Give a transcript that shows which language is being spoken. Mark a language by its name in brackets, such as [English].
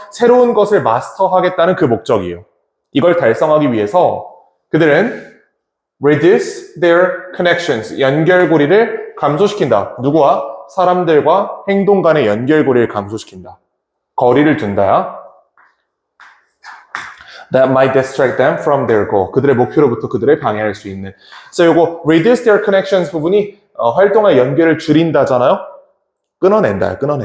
[Korean] 새로운 것을 마스터하겠다는 그 목적이에요. 이걸 달성하기 위해서 그들은 [English] reduce their connections, [Korean] 연결고리를 감소시킨다. 누구와? 사람들과 행동 간의 연결고리를 감소시킨다. 거리를 둔다야. [English] That might distract them from their goal. [Korean] 그들의 목표로부터 그들을 방해할 수 있는. 그래서 요거 [English] reduce their connections [Korean] 부분이 활동의 연결을 줄인다잖아요. 끊어낸다.